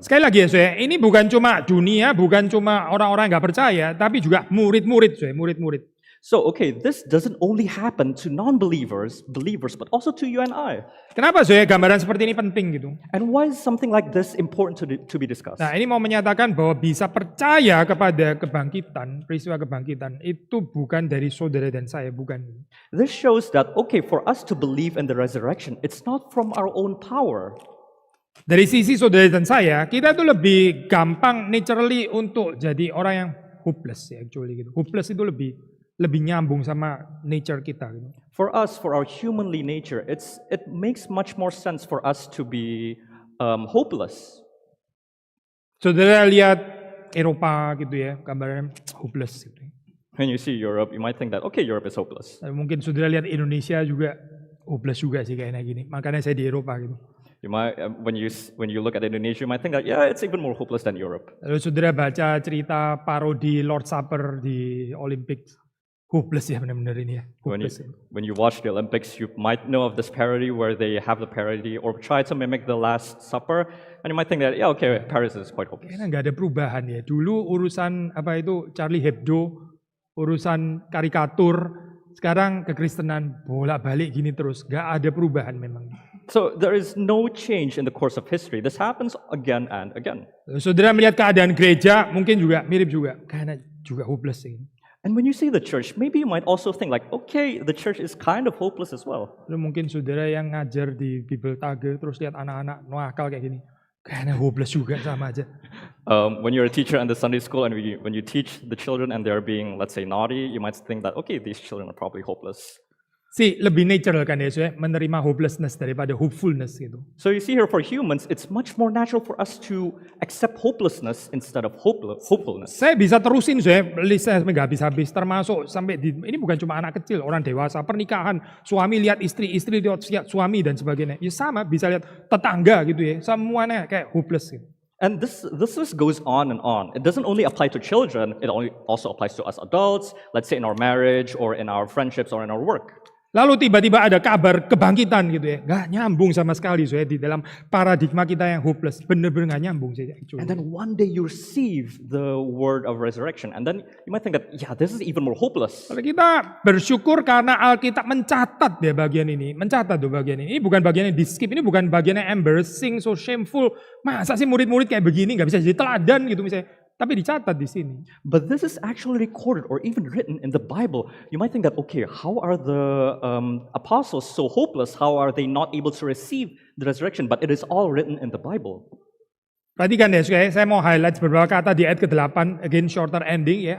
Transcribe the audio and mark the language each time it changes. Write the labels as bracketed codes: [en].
[id] Sekali lagi ya, saya ini bukan cuma dunia, bukan cuma orang-orang yang nggak percaya, tapi juga murid-murid. [en] So okay, this doesn't only happen to non-believers, believers, but also to you and I. [id] Kenapa saya gambaran seperti ini penting gitu? [en] And why is something like this important to be discussed? [id] Nah, ini mau menyatakan bahwa bisa percaya kepada kebangkitan, peristiwa kebangkitan itu bukan dari saudara dan saya, bukan. [en] This shows that okay, for us to believe in the resurrection, it's not from our own power. [id] Dari sisi saudara dan saya, kita tuh lebih gampang naturally untuk jadi orang yang hopeless ya, actually gitu. Hopeless itu lebih nyambung sama nature kita gitu. [en] For us, for our humanly nature, it makes much more sense for us to be hopeless. [id] Saudara lihat Eropa gitu ya, gambarnya hopeless gitu. [en] When you see Europe, you might think that okay, Europe is hopeless. [id] Mungkin saudara lihat Indonesia juga hopeless juga sih kayaknya gini. Makanya saya di Eropa gitu. [en] You might when you look at Indonesia, you might think that yeah, it's even more hopeless than Europe. [id] Lalu saudara baca cerita parodi Lord Supper di Olympics. Hopeless ya benar-benar ini ya. [en] When you watch the Olympics, you might know of this parody where they have the parody or try to mimic the Last Supper, and you might think that yeah, okay, Paris is quite hopeless. [id] Kayaknya nggak ada perubahan ya. Dulu urusan apa itu Charlie Hebdo, urusan karikatur, sekarang kekristenan bolak-balik gini terus, nggak ada perubahan memang. [en] So there is no change in the course of history. This happens again and again. [id] Saudara melihat keadaan gereja mungkin juga mirip juga, karena juga hopeless ini. [en] And when you see the church, maybe you might also think like, okay, the church is kind of hopeless as well. [id] Lalu mungkin saudara yang ngajar di Bible Tage terus lihat anak-anak nakal kayak gini, kayaknya hopeless juga sama aja. [en] When you're a teacher in the Sunday school and when you teach the children and they're being, let's say, naughty, you might think that, okay, these children are probably hopeless. [id] Lebih natural kan ya, menerima hopelessness daripada hopefulness gitu. [en] So you see here for humans, it's much more natural for us to accept hopelessness instead of hopefulness. [id] Saya bisa terusin listnya sampai nggak habis-habis, termasuk sampai ini bukan cuma anak kecil, orang dewasa, pernikahan, suami lihat istri, istri lihat suami dan sebagainya. Ya sama, bisa lihat tetangga gitu ya, semuanya kayak hopeless gitu. [en] And this list goes on and on. It doesn't only apply to children, it also applies to us adults, let's say in our marriage or in our friendships or in our work. [id] Lalu tiba-tiba ada kabar kebangkitan gitu ya, nggak nyambung sama sekali di dalam paradigma kita yang hopeless, bener-bener nggak nyambung sih. [en] And then one day you receive the word of resurrection, and then you might think that yeah, this is even more hopeless. [id] Kalau kita bersyukur karena Alkitab mencatat ya bagian ini, ini bukan bagian yang di skip, ini bukan bagian yang embarrassing, [en] so shameful. [id] Masa sih murid-murid kayak begini nggak bisa jadi teladan gitu misalnya. Tapi dicatat di sini. [en] But this is actually recorded or even written in the Bible. You might think that, okay, how are the apostles so hopeless? How are they not able to receive the resurrection? But it is all written in the Bible. [id] Perhatikan ya, saya mau highlight beberapa kata di ayat ke-8, [en] again shorter ending [id] ya.